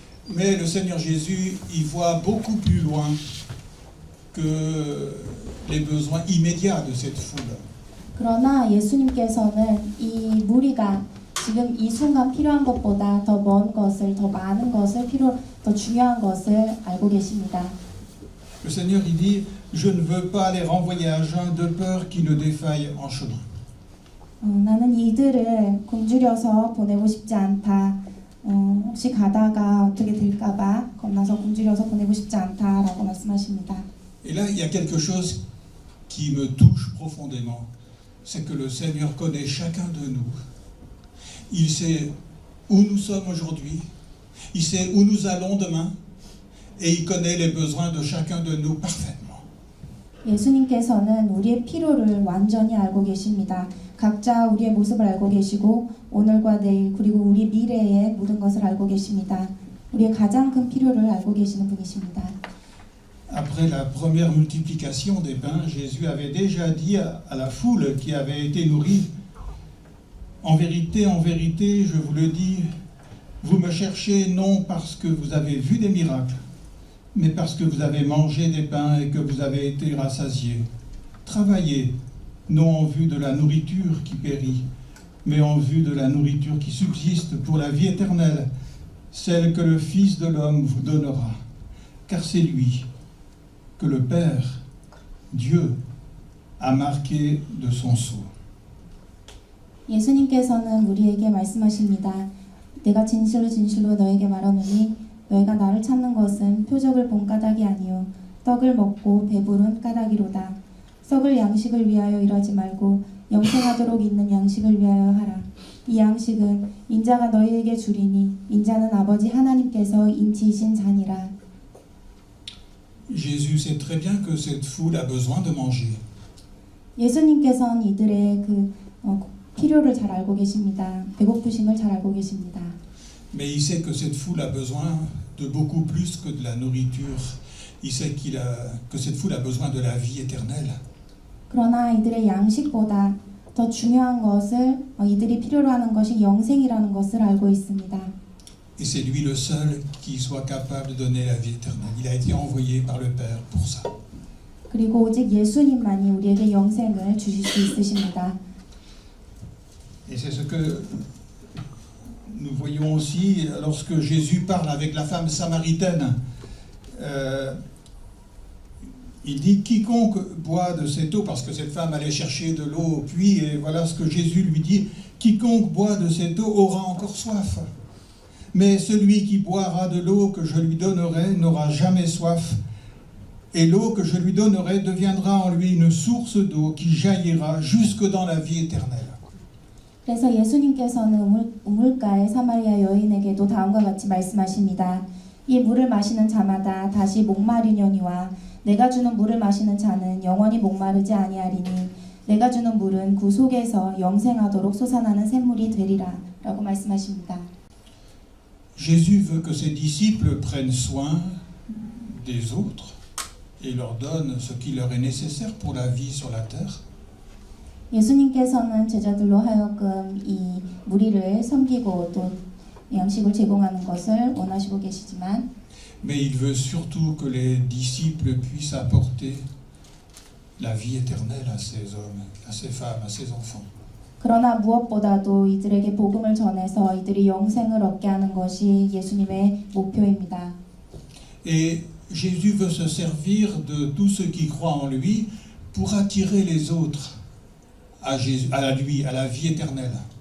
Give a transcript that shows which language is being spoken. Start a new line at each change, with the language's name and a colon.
French: Mais le Seigneur Jésus, il voit beaucoup plus loin que les besoins immédiats de cette foule.
Korean: 그러나 예수님께서는 이 무리가 지금 이 순간 필요한 것보다 더 먼 것을, 더 많은 것을 더 중요한 것을 알고 계십니다.
French: Le Seigneur, il dit, je ne veux pas les renvoyer à jeun de peur qu'ils ne défaillent en chemin.
Korean: 나는 이들을 굶주려서 보내고 싶지 않다. 혹시 가다가 어떻게 될까봐 겁나서 굶주려서 보내고 싶지 않다라고 말씀하십니다.
French: Et là, il y a quelque chose qui me touche profondément, c'est que le Seigneur connaît chacun de nous. Il sait où nous sommes aujourd'hui, il sait où nous allons demain, et il connaît les besoins de chacun de nous parfaitement.
Korean: 예수님께서는 우리의 필요를 완전히 알고 계십니다. 각자 우리의 모습을 알고 계시고 오늘과 내일 그리고 우리 미래의 모든 것을 알고 계십니다. 우리의 가장 큰 필요를 알고 계시는 분이십니다.
French: Après la première multiplication des pains, Jésus avait déjà dit à la foule qui avait été nourrie, en vérité, je vous le dis, vous me cherchez non parce que vous avez vu des miracles, mais parce que vous avez mangé des pains et que vous avez été rassasiés. Travaillez non en vue de la nourriture qui périt, mais en vue de la nourriture qui subsiste pour la vie éternelle, celle que le Fils de l'homme vous donnera. Car c'est lui que le Père, Dieu, a marqué de son sceau.
Korean: 예수님께서는 우리에게 말씀하십니다. 내가 진실로 진실로 너에게 말하노니 너희가 나를 찾는 것은 표적을 본 까닭이 아니요 떡을 먹고 배부른 까닭이로다. 썩을 양식을 위하여 일하지 말고 영생하도록 있는 양식을 위하여 하라. 이 양식은 인자가 너희에게 주리니 인자는 아버지 하나님께서 인치신 잔이라.
French: Jésus sait très bien que cette foule a besoin de manger.
Korean: 예수님께서는 이들의 필요를 잘 알고 계십니다. 배고프심을 잘 알고 계십니다.
French: Mais il sait que cette foule a besoin de beaucoup plus que de la nourriture. Il sait que cette foule a besoin de la vie éternelle.
Korean: 그러나 이들의 양식보다 더 중요한 것을 이들이 필요로 하는 것이 영생이라는 것을 알고 있습니다.
French: Et c'est lui le seul qui soit capable de donner la vie éternelle. Il a été envoyé par le Père pour ça.
Korean: 그리고 오직 예수님만이 우리에게 영생을 주실 수 있으십니다.
French: Et c'est ce que nous voyons aussi lorsque Jésus parle avec la femme samaritaine. Il dit quiconque boit de cette eau, parce que cette femme allait chercher de l'eau au puits, et voilà ce que Jésus lui dit, quiconque boit de cette eau aura encore soif. Mais celui qui boira de l'eau que je lui donnerai n'aura jamais soif, et l'eau que je lui donnerai deviendra en lui une source d'eau qui jaillira jusque dans la vie éternelle.
Korean: 그래서 예수님께서는 우물가의 사마리아 여인에게도 다음과 같이 말씀하십니다. 이 물을 마시는 자마다 다시 목마르려니와 내가 주는 물을 마시는 자는 영원히 목마르지 아니하리니 내가 주는 물은 그 속에서 영생하도록 솟아나는 샘물이 되리라 라고 말씀하십니다.
French: Jésus veut que ses disciples prennent soin des autres et leur donne ce qui leur est nécessaire pour la vie sur la terre.
Korean: 예수님께서는 제자들로 하여금 이 무리를 섬기고 또 양식을 제공하는 것을 원하시고 계시지만
French: Mais il veut surtout que les disciples puissent apporter la vie éternelle à ces hommes, à ces femmes, à ces enfants.
Korean: 그러나 무엇보다도 이들에게 복음을 전해서 이들이 영생을 얻게 하는 것이 예수님의 목표입니다.
French: Et Jésus veut se servir de tous ceux qui croient en lui pour attirer les autres à lui, à la vie éternelle.